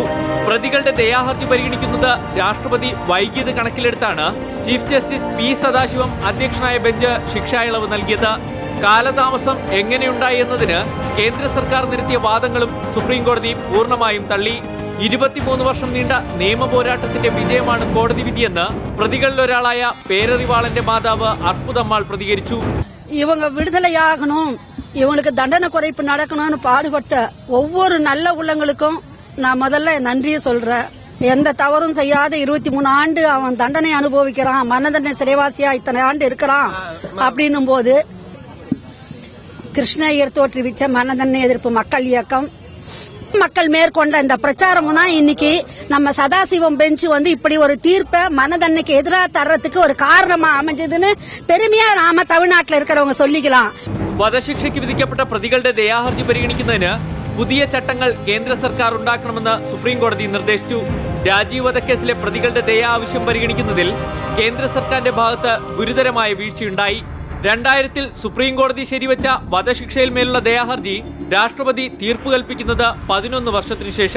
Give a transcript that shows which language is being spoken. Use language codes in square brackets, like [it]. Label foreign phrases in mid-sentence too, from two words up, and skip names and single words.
[ml] പ്രതികളുടെ ദയാഹർജി പരിഗണിക്കുന്നത് രാഷ്ട്രപതി വൈകിയത് കണക്കിലെടുത്താണ് ചീഫ് ജസ്റ്റിസ് P സദാശിവം അധ്യക്ഷനായ ബെഞ്ച് ശിക്ഷാ ഇളവ് നൽകിയത്. കാലതാമസം എങ്ങനെയുണ്ടായി എന്നതിന് കേന്ദ്ര സർക്കാർ നിരത്തിയ വാദങ്ങളും സുപ്രീം കോടതി പൂർണ്ണമായും തള്ളി. 23 വർഷം നീണ്ട നിയമ പോരാട്ടത്തിന്റെ വിജയമാണ് കോടതി വിധിയെന്ന് പ്രതികളിലൊരാളായ പേരറിവാളന്റെ മാതാവ് അർപ്പുതമ്മാൾ പ്രതികരിച്ചു. [ta] இவங்க விடுதலையாகணும், இவங்களுக்கு தண்டனை குறைப்பு நடக்கணும்னு பாடுபட்ட ஒவ்வொரு நல்ல உள்ளங்களுக்கும் நான் முதல்ல நன்றியை சொல்றேன். எந்த தவறும் செய்யாத 23 ஆண்டு அவன் தண்டனை அனுபவிக்கிறான், மரண தண்டனை சிறைவாசியா இத்தனை ஆண்டு இருக்கிறான் அப்படின்னும் போது கிருஷ்ணய்யர் தோற்றுவிச்ச மரண தண்டனை எதிர்ப்பு மக்கள் இயக்கம், மக்கள் மேற்கொண்ட இந்த பிரச்சாரமும் தான் இன்னைக்கு நம்ம சதாசிவம் பெஞ்ச் இப்படி ஒரு தீர்ப்பை மனதன்னைக்கு எதிராக தர்றதுக்கு ஒரு காரணமா அமைஞ்சதுன்னு பெருமையா நாம தமிழ்நாட்டில் இருக்கிறவங்க சொல்லிக்கலாம். [ml] വധശിക്ഷയ്ക്ക് വിധിക്കപ്പെട്ട പ്രതികളുടെ ദയാഹർജി പരിഗണിക്കുന്നതിന് പുതിയ ചട്ടങ്ങൾ കേന്ദ്ര സർക്കാർ ഉണ്ടാക്കണമെന്ന് സുപ്രീം കോടതി നിർദ്ദേശിച്ചു. രാജീവ് വധക്കേസിലെ പ്രതികളുടെ ദയാ ആവശ്യം പരിഗണിക്കുന്നതിൽ കേന്ദ്ര സർക്കാരിന്റെ ഭാഗത്ത് ഗുരുതരമായ വീഴ്ചയുണ്ടായി. 2000-ൽ സുപ്രീം കോടതി ശരിവെച്ച വധശിക്ഷയിൽ മേലുള്ള ദയാഹർജി രാഷ്ട്രപതി തീർപ്പ് കൽപ്പിക്കുന്നത് 11 വർഷത്തിനു ശേഷം.